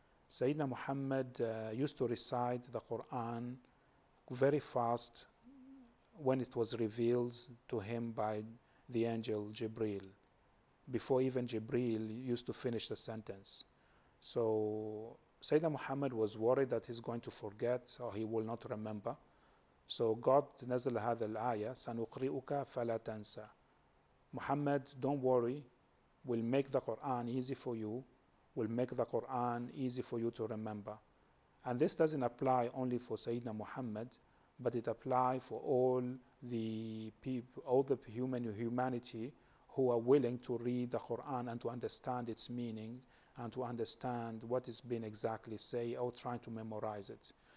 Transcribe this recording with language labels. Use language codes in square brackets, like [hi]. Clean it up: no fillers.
[en] Sayyidina Muhammad used to recite the Quran very fast when it was revealed to him by the angel Jibreel, before even Jibreel used to finish the sentence. So Sayyidina Muhammad was worried that he's going to forget or he will not remember. So God [ar] نزل هذا الآية سنقرئك فلا تنسى. [en] Muhammad, don't worry, we'll make the Quran easy for you, we'll make the Quran easy for you to remember. And this doesn't apply only for Sayyidina Muhammad, but it applies for all the people, all the humanity who are willing to read the Quran and to understand its meaning and to understand what is being exactly said or trying to memorize it.